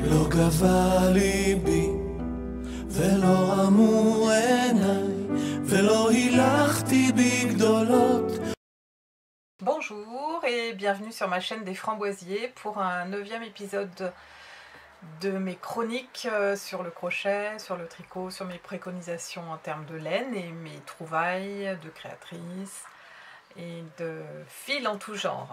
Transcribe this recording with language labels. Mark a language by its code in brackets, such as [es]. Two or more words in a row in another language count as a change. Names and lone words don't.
[he] גבה ליבי ולא רמו עיניי ולא הילכתי בגדולות. [fr] Bonjour et bienvenue sur ma chaîne des Framboisiers pour un 9e épisode de mes chroniques sur le crochet, sur le tricot, sur mes préconisations en termes de laine et mes trouvailles de créatrice et de fil en tout genre.